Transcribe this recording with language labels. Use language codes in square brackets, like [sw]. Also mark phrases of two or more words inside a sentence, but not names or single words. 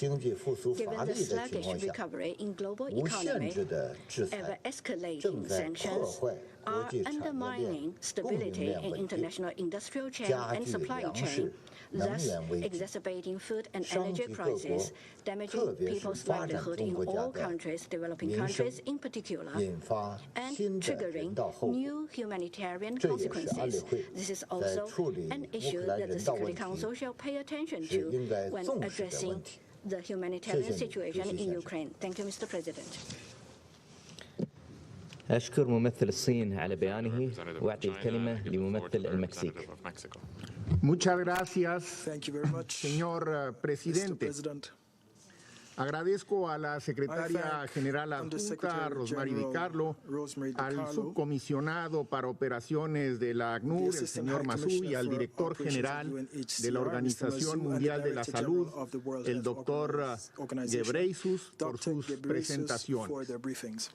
[en] Given the sluggish recovery in global economy, ever-escalating sanctions are undermining stability in international industrial chain and supply chain, thus exacerbating food and energy crises, damaging people's livelihood in all countries, developing countries in particular, and triggering new humanitarian consequences. This is also an issue that the Security Council shall pay attention to when addressing the humanitarian situation in Ukraine. Thank you, Mr. President. [ar] أشكر ممثل الصين على بيانه وأعطي الكلمة لممثل المكسيك. [es] Muchas gracias, señor presidente. Agradezco a la secretaria general adjunta, Rosemary DiCarlo, al subcomisionado para operaciones de la ACNUR, el señor Masou, y al director general de la Organización Mundial de la Salud, el doctor Ghebreyesus, por sus presentaciones.